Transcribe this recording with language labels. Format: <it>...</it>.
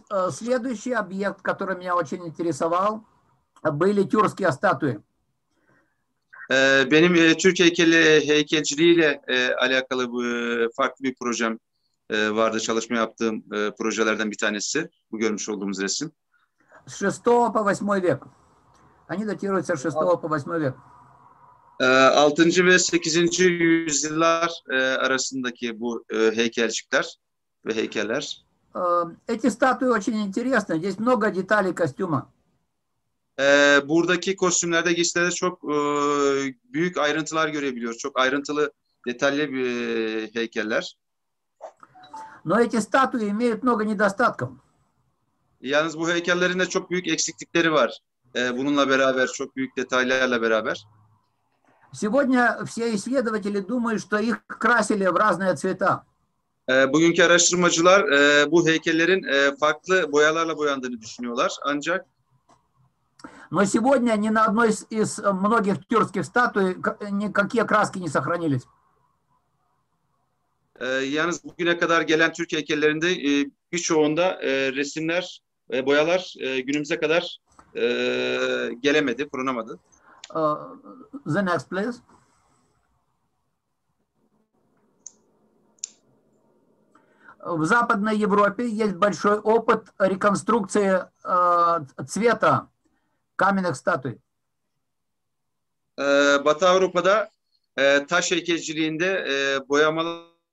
<ru>Следующий объект, который меня очень интересовал, были тюркские статуи.</ru> <tr>Benim Türk heykelciliğiyle alakalı farklı bir projem vardı. Çalışma yaptığım projelerden bir tanesi. Bu görmüş olduğumuz resim.</tr> <ru>С 6 по 8 век. Они датируются с 6 по 8 век.</ru> <tr>6. ve 8. yüzyıllar arasındaki bu heykelcikler ve heykeller.</tr> <ru>Эти статуи очень интересны. Здесь много деталей костюма.</ru> <tr>Buradaki kostümlerde, giysilerde çok büyük ayrıntılar görebiliyoruz. Çok ayrıntılı, detaylı heykeller.</tr> <ru>Но эти статуи имеют много недостатков.</ru> <tr>Yalnız bu heykellerin de çok büyük eksiklikleri var. Bununla beraber, çok büyük detaylarla beraber.</tr> <ru>Сегодня все исследователи думают, что их красили в разные цвета.</ru> <tr>Bugünkü araştırmacılar bu heykellerin farklı boyalarla boyandığını düşünüyorlar. Ancak</tr> <ru>Но сегодня ни на одной из многих тюркских статуй никакие краски не сохранились.</ru> <tr>Yalnız bugüne kadar gelen Türk heykellerinde birçoğunda resimler, boyalar günümüze kadar gelemedi, korunamadı.</tr> <en>The next, please.</en> <ru>В Западной Европе есть большой опыт реконструкции цвета каменных статуй.</ru> <tr>Batı Avrupa'da taş heykelciliğinde boyamalar</tr>